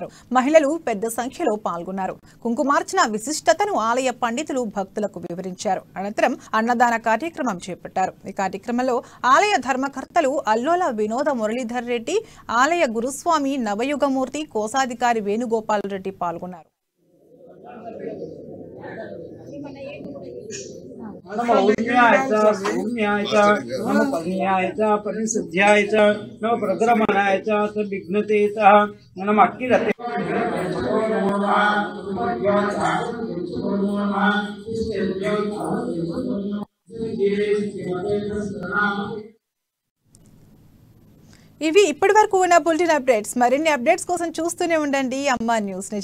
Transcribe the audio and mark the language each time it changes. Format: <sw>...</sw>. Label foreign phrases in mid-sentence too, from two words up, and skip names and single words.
<te>మహిళలు పెద్ద సంఖ్యలో పాల్గొన్నారు. కుంకుమార్చన విశిష్టతను ఆలయ పండితులు భక్తులకు వివరించారు. అనంతరం అన్నదాన కార్యక్రమం చేపట్టారు. ఈ కార్యక్రమంలో ఆలయ ధర్మకర్తలు అల్లోల వినోద మురళీధర్ రెడ్డి, ఆలయ గురుస్వామి నవయుగమూర్తి, కోశాధికారి వేణుగోపాల్ రెడ్డి పాల్గొన్నారు.</te> <sa>नमो औम्याय च सौम्याय च नमो पद्म्याय च परिशुद्ध्याय च नमो प्रद्रमणाय च विघ्नते च नमो अक्किरते</sa> <te>ఇవి ఇప్పటివరకు ఉన్న బులెటిన్ అప్డేట్స్. మరిన్ని అప్డేట్స్ కోసం చూస్తూనే ఉండండి అమ్మా న్యూస్.</te>